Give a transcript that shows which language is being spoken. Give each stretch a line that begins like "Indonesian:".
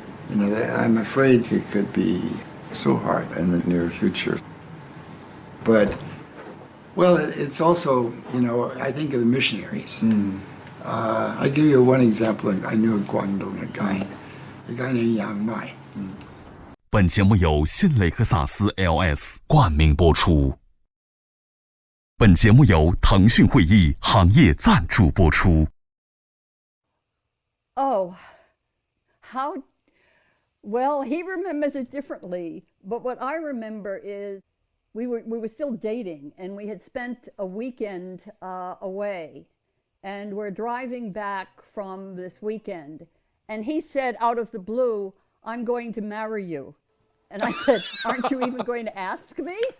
English: I'm afraid it could be so hard in the near future. But, well, it's also, I think of the missionaries. I'll give you one example. I knew Guangdong a guy named Yang Mai.
Chinese: 本节目由信雷克萨斯 LS 冠名播出。本节目由腾讯会议行业赞助播出。
English: Oh, how? Well, he remembers it differently, but what I remember is we were still dating, and we had spent a weekend away, and we're driving back from this weekend, and he said out of the blue, "I'm going to marry you," and I said, "Aren't you even going to ask me?"